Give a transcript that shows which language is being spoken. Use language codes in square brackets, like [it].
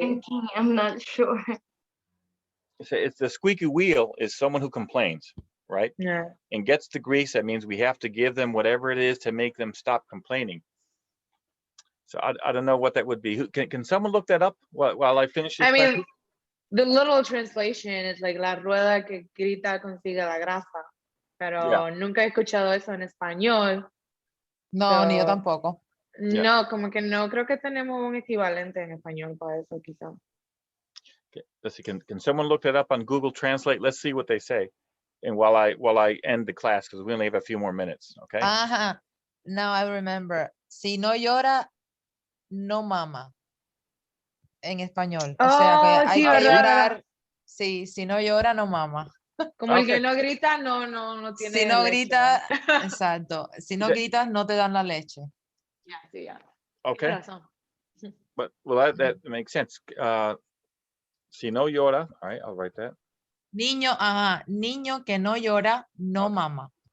[en] Thinking, I'm not sure. It's the squeaky wheel is someone who complains, right? Yeah. And gets the grease. That means we have to give them whatever it is to make them stop complaining. So I don't know what that would be. Can someone look that up while I finish this? I mean, the little translation is like [es] la rueda que grita consigue la grasa, pero nunca he escuchado eso en español. No, ni yo tampoco. No, como que no creo que tenemos un equivalente en español para eso, quizá. [en] Okay. Let's see. Can someone look that up on Google Translate? Let's see what they say. And while I end the class, because we only have a few more minutes, okay? [es] Ajá. [en] Now I remember. [es] Si no llora, no mama. En español. O sea que hay que llorar. Sí, si no llora, no mama. Como el que no grita, no tiene Si no leche. grita, exacto. Si no gritas, no te dan la leche. Sí, ya. [en] Okay. But well, that makes sense. [es] Si no llora, [en] all right, I'll write that. [es] Niño, ajá, niño que no llora, no mama.